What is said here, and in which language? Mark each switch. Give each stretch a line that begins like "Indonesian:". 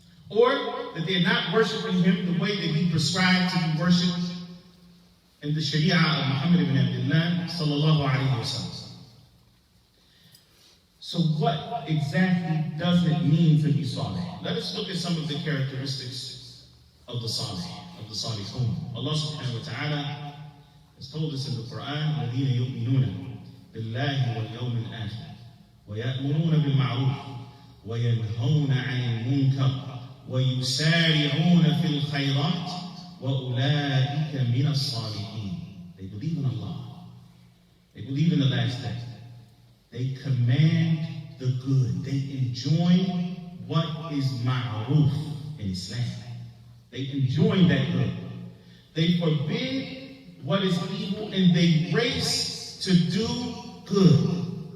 English: Or that they're not worshiping him the way that he prescribed to be worshipped in the Sharia of Muhammad ibn Abdullah sallallahu alayhi wa sallam. So what exactly does it mean to be salih? Let us look at some of the characteristics of the salih, of the salihun. Allah subhanahu wa ta'ala has told us in the Quran,
Arabic: الَّذِينَ يُؤْمِنُونَ بِاللَّهِ وَالْيَوْمِ الْآخِرِ وَيَأْمُرُونَ بِالْمَعْرُوفِ وَيَنْهَوْنَ عَنِ الْمُنكَرِ وَيُسَارِعُونَ فِي الْخَيْرَاتِ وَأُولَٰئِكَ مِنَ الصَّالِحِينَ.
English: They believe in Allah. They believe in the last day. They command the good. They enjoin what is ma'ruf in Islam. They enjoin that good. They forbid what is evil and they race to do good.